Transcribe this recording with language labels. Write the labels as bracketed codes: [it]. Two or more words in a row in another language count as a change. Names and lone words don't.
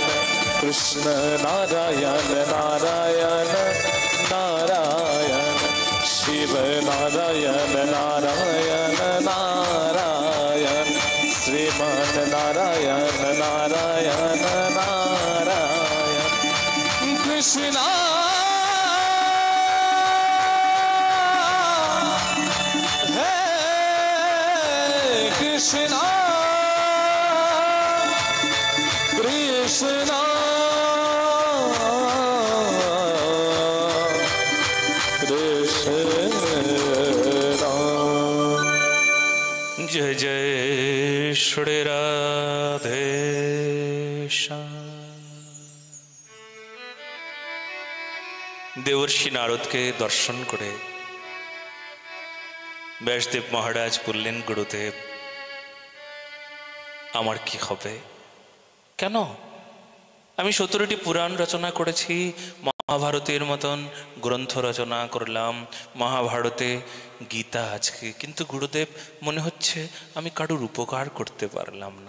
[hi] कृष्ण नारायण नारायण नारायण। शिव नारायण नारायण नारायण। श्रीमान नारायण नारायण नारायण। कृष्ण कृष्णा कृष्णा कृष्णा। जय जय श्री राधे श्याम। [bn] দেবর্ষি নারদকে দর্শন করে ব্যাসদেব মহারাজ বললেন, গুরুদেব আমার কি হবে? কেন? আমি 17টি পুরাণ রচনা করেছি, মহাভারতের মতন গ্রন্থ রচনা করলাম, মহাভারতে গীতা আজকে, কিন্তু গুরুদেব মনে হচ্ছে আমি কারুর উপকার করতে পারলাম না।